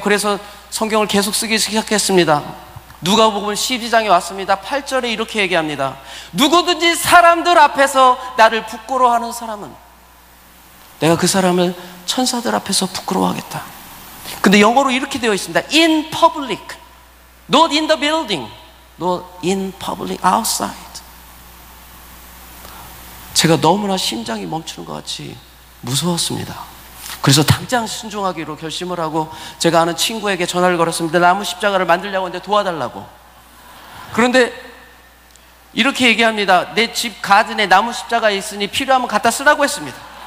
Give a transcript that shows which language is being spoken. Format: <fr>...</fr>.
<ko>그래서 성경을 계속 쓰기 시작했습니다. 누가복음 12장에 왔습니다. 8절에 이렇게 얘기합니다. 누구든지 사람들 앞에서 나를 부끄러워하는 사람은 내가 그 사람을 천사들 앞에서 부끄러워하겠다. 근데 영어로 이렇게 되어 있습니다.</ko> <en>In public, not in the building, not in public, outside.</en> <ko>제가 너무나 심장이 멈추는 것 같이 무서웠습니다. 그래서 당장 순종하기로 결심을 하고 제가 아는 친구에게 전화를 걸었습니다. 나무 십자가를 만들려고 하는데 도와달라고. 그런데 이렇게 얘기합니다. 내 집 가든에 나무 십자가 있으니 필요하면 갖다 쓰라고 했습니다.</ko>